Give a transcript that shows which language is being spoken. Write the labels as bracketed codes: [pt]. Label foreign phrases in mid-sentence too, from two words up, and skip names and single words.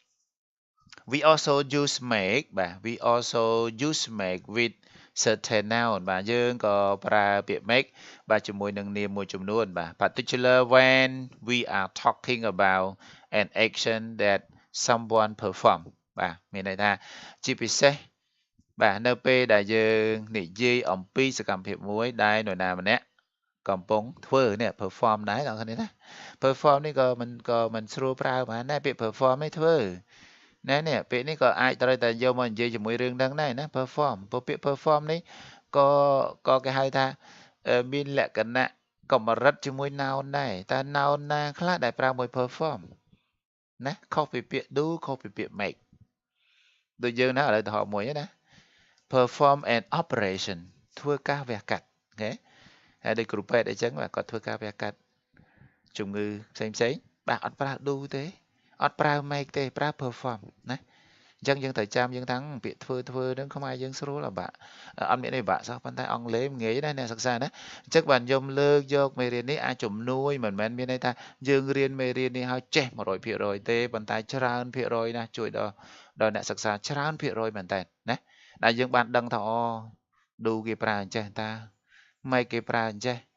[en] we also use make [km] បាទ [en] we also use make with certain noun [km] បាទយើងក៏ប្រើពាក្យ make បាទជាមួយនឹងនាមមួយចំនួនបាទ [en] particular when we are talking about an action that someone perform [km] បាទមានន័យថាជាពិសេសបាទនៅពេលដែលយើងនិយាយអំពីសកម្មភាពមួយដែលនរណា ម្នាក់កំពុងធ្វើនេះ perform ដែរបងប្អូនណា perform នេះក៏មិនស្រួលប្រើបានដែរពាក្យ perform នេះធ្វើនេះពាក្យនេះក៏អាចត្រូវតែយកមកនិយាយជាមួយរឿងហ្នឹងដែរណា perform ព្រោះពាក្យ perform នេះក៏គេហៅ ថាមានលក្ខណៈកម្រិតជាមួយ noun ដែរតើ noun ណាខ្លះដែលប្រើមួយ perform ណាខុសពីពាក្យ do ខុសពីពាក្យ make ដូចយើងណាឥឡូវទៅហៅមួយណា [en] perform an [km] operation ធ្វើការវះកាត់អូខេហើយដូចគ្រូពេទ្យអីចឹងបាទគាត់ធ្វើការវះកាត់ជំងឺផ្សេងបាទអត់ប្រើ do ទេ អត់ប្រើ make ទេប្រើ perform ណាអញ្ចឹងយើងត្រូវចាំយើងថាពាក្យធ្វើហ្នឹងខ្មែរយើងស្រួលបាក់អត់មានអីបាក់សោះប៉ុន្តែអង់គ្លេសងាយណាស់អ្នកសិក្សាណាអញ្ចឹងបានខ្ញុំលើកយកមេរៀននេះអាចជំនួយមិនមែនមានន័យថាយើងរៀនមេរៀននេះឲ្យចេះ 100% ទេប៉ុន្តែច្រើនភាគរយណាស់ជួយដល់អ្នកសិក្សាច្រើនភាគរយមែនតើណាដែលយើងបានដឹងថាអូ do គេប្រើអញ្ចេះតា make គេប្រើអញ្ចេះ